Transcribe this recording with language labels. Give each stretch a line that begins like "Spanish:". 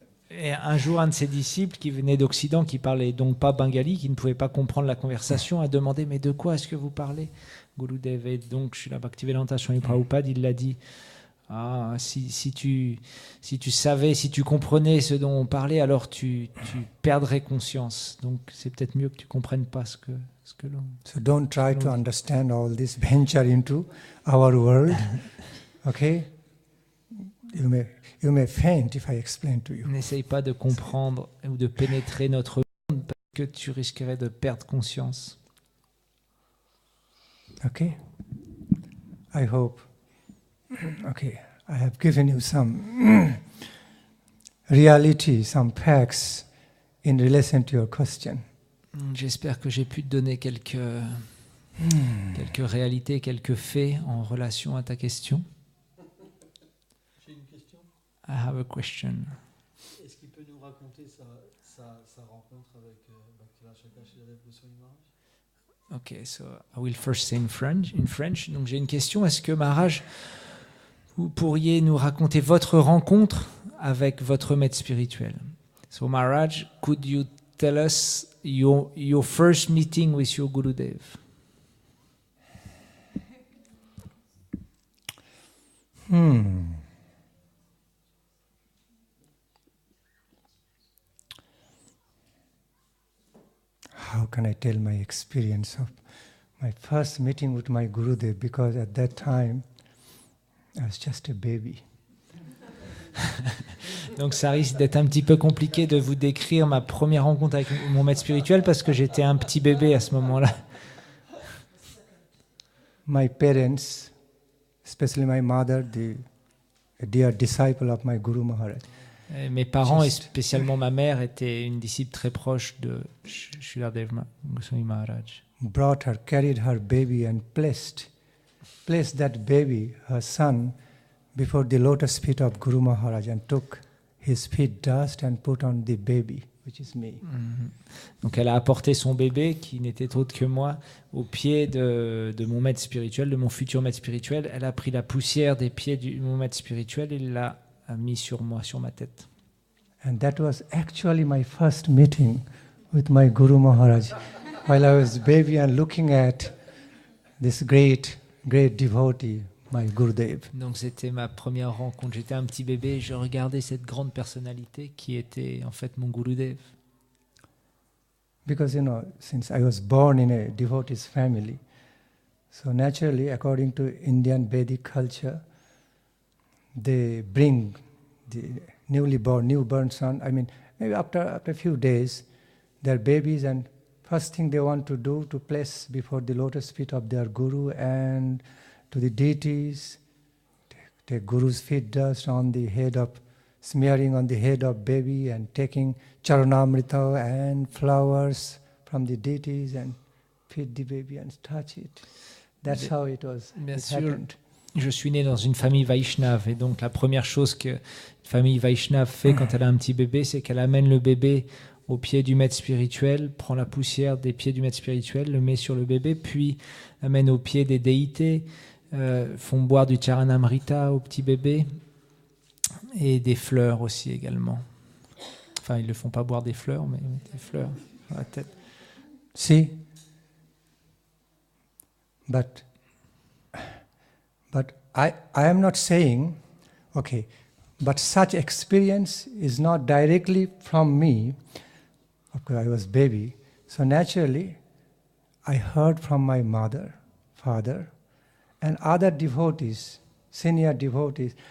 French: Et un jour, un de ses disciples qui venait d'Occident, qui parlait donc pas bengali, qui ne pouvait pas comprendre la conversation, a demandé « Mais de quoi est-ce que vous parlez ?» Gurudev, et donc Srila Bhaktivedanta Swami Prabhupada, il l'a dit « si tu savais, si tu comprenais ce dont on parlait, alors tu perdrais conscience. Donc c'est peut-être mieux que tu comprennes pas ce que l'on... »
English: So don't try to understand all this venture into our world, okay? You may faint if I explain to you.
French: N'essaye pas de comprendre ou de pénétrer notre monde parce que tu risquerais de perdre conscience.
English: Okay? I hope. Okay, I have given you some reality, some facts in relation to your question.
French: J'espère que j'ai pu te donner quelques réalités, quelques faits en relation à ta question. J'ai une question.
English: I have a question.
French: Est-ce qu'il peut nous raconter sa rencontre avec Bhakti Srila Goswami Maharaj?
English: Ok, so I will first say in French.
French: Donc j'ai une question. Est-ce que Maharaj, vous pourriez nous raconter votre rencontre avec votre maître spirituel?
English: So Maharaj, could you tell us your first meeting with your Gurudev? How can I tell my experience of my first meeting with my Gurudev? Because at that time, I was just a baby.
French: Donc ça risque d'être un petit peu compliqué de vous décrire ma première rencontre avec mon maître spirituel parce que j'étais un petit bébé à ce moment-là.
English: My parents, especially my mother, a dear disciple of my Guru Maharaj.
French: Et mes parents, et spécialement ma mère, étaient une disciple très proche de Srila Goswami Maharaj.
English: Brought her, carried her baby and placed that baby, her son, before the lotus feet of Guru Maharaj and took his feet dust and put on the baby, which is me.
French: Donc elle a apporté son bébé, qui n'était autre que moi, au pied de mon maître spirituel, de mon futur maître spirituel. Elle a pris la poussière des pieds de mon maître spirituel et l'a mis sur moi, sur ma tête.
English: And that was actually my first meeting with my Guru Maharaj. While I was baby and looking at this great devotee, my Gurudev.
French: Donc c'était ma première rencontre. J'étais un petit bébé et je regardais cette grande personnalité qui était en fait mon Gurudev.
English: Because, since I was born in a devotee's family, so naturally, according to Indian Vedic culture, they bring the newborn son, maybe after a few days, their babies, and first thing they want to do to place before the lotus feet of their guru and to the deities, take guru's feet dust on the head of, smearing on the head of baby and taking charanamrita and flowers from the deities and feed the baby and touch it. That's how it was.
French: Bien
English: it
French: sûr.
English: happened.
French: Je suis né dans une famille Vaishnave et donc la première chose qu'une famille Vaishnave fait quand elle a un petit bébé, c'est qu'elle amène le bébé au pied du maître spirituel, prend la poussière des pieds du maître spirituel, le met sur le bébé, puis l'amène au pied des déités, font boire du charanamrita au petit bébé et des fleurs aussi également. Enfin, ils ne le font pas boire des fleurs, mais des fleurs sur la tête.
English: See? But I am not saying, okay, but such experience is not directly from me. Of course, I was baby. So naturally, I heard from my mother, father, and other devotees, senior devotees.